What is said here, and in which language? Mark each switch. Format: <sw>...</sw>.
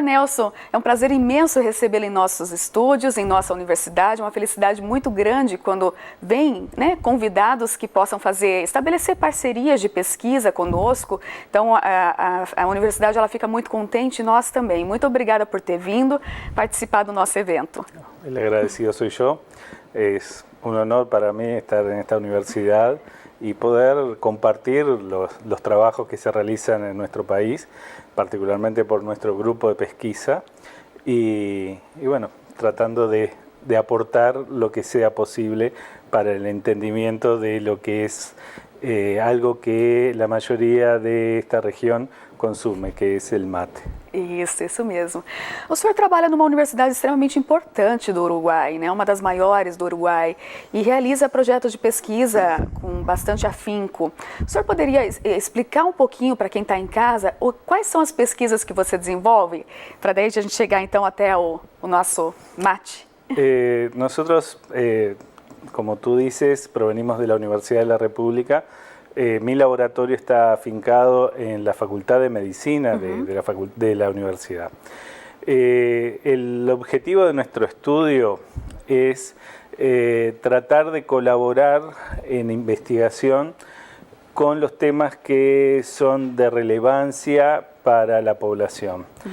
<pt>Nelson, é um prazer imenso recebê-lo em nossos estúdios, em nossa universidade, uma felicidade muito grande quando vem convidados que possam estabelecer parcerias de pesquisa conosco. Então, a universidade ela fica muito contente e nós também. Muito obrigada por ter vindo participar do nosso evento.</pt> <es>El agradecido soy yo. Es un honor para mí estar en esta universidad y poder compartir los trabajos que se realizan en nuestro país, particularmente por nuestro grupo de pesquisa y bueno, tratando de aportar lo que sea posible para el entendimiento de lo que es algo que la mayoría de esta região consume,</es> <pt>que é o mate. Isso mesmo. O senhor trabalha numa universidade extremamente importante do Uruguai, né? Uma das maiores do Uruguai, e realiza projetos de pesquisa com bastante afinco. O senhor poderia explicar um pouquinho para quem está em casa quais são as pesquisas que você desenvolve, para daí a gente chegar então até o nosso mate?</pt> <es>Nosotros, como tú dices, provenimos de la Universidad de la República. Mi laboratorio está afincado en la Facultad de Medicina de la universidad. El objetivo de nuestro estudio es tratar de colaborar en investigación con los temas que son de relevancia para la población.</es>